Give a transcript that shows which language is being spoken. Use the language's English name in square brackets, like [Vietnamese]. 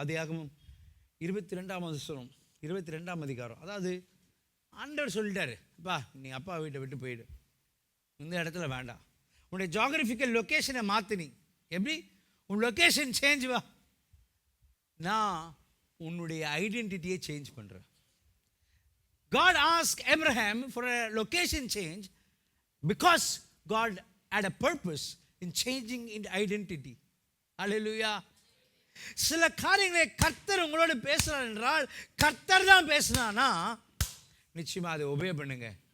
[Tamil] ஆதியாகமம் 22ஆம் அதிகாரம். அதாவது ஆண்டவர் சொல்லிட்டாரு, அப்பா நீ அப்பா வீட்டை விட்டு போயிடு, இந்த இடத்துல வேண்டாம். உன்னுடைய ஜியோகிராஃபிக்கல் லொக்கேஷனை மாற்றினி. எப்படி? உன் லொக்கேஷன் சேஞ்ச் வா, நான் உன்னுடைய ஐடென்டிட்டியை சேஞ்ச் பண்ணுறேன். [English] God asked Abraham for a location change because God had a purpose in changing in identity. Hallelujah. [Tamil] சில காரியங்களை கர்த்தர் உங்களோட பேசுறார் என்றால், கர்த்தர் தான் பேசினானா நிச்சயமா அதை ஒபே பண்ணுங்க.